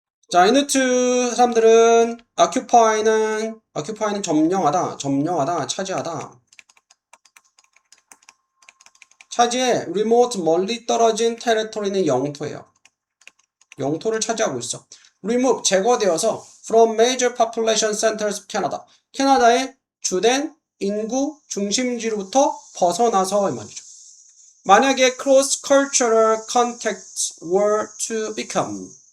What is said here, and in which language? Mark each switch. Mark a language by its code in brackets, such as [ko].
[ko] 자, 이누트 사람들은 occupy는 점령하다, 차지하다. 차지해 remote 멀리 떨어진 테리토리는 영토예요. 영토를 차지하고 있어. [en] remove [ko] 제거되어서 [en] from major population centers of Canada. [ko] 캐나다의 주된 인구 중심지로부터 벗어나서 이 말이죠. 만약에 [en] cross cultural contacts were to become.